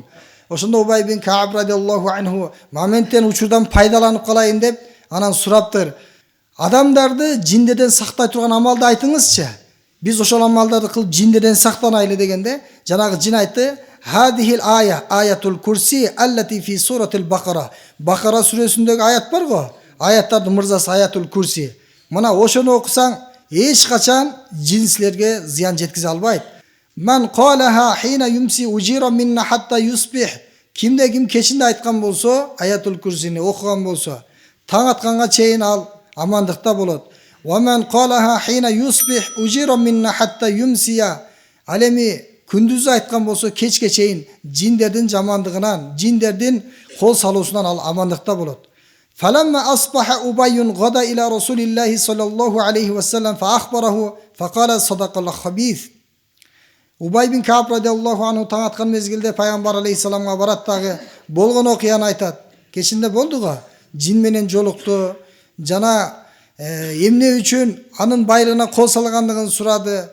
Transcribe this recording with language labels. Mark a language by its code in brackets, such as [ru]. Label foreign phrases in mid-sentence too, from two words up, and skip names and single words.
[ky] Ошондо Убай бин Кааб [ar] رضي الله عنه [ky] моменттен учурдан пайдаланып калайын деп анан сураптыр. Адамдарды жиндерден сактай турган амалды айтыңызчы. Биз ошол амалдарды кылып жиндерден сактанайлы дегенде, жанагы жин айтты, [ar] هذه الآية، آية الكرسي التي في سورة البقرة. [ky] Бакара сүрөсүндөгү аят бар го? Аяттардын мырзасы [ar] آية الكرسي. [ky] Мына ошону окусаң, эч качан жин силерге зыян жеткизе албайт. [ar] من قالها حين يمسي أجير منا حتى يصبح. [ky] Кимде ким кечинде айткан болсо, аятул курсини окуган болсо, таң атканга чейин ал амандыкта болот. [ar] ومن قالها حين يصبح أجير منا حتى يمسي. [ky] Ал эми күндүз айткан болсо, кечке чейин жиндердин жамандыгынан, жиндердин кол салуусунан ал амандыкта болот. [ar] فلما أصبح أبي غدا إلى رسول الله صلى الله عليه وسلم فأخبره فقال صدق الخبيث. [ky] Убай бин Кааб [ar] رضي الله عنه [ky] таң аткан мезгилде пайгамбар алейхиссаламга барат дагы болгон окуяны айтат. Кечинде болду го, жин менен жолукту, жана эмне үчүн анын байлыгына кол салгандыгын сурады.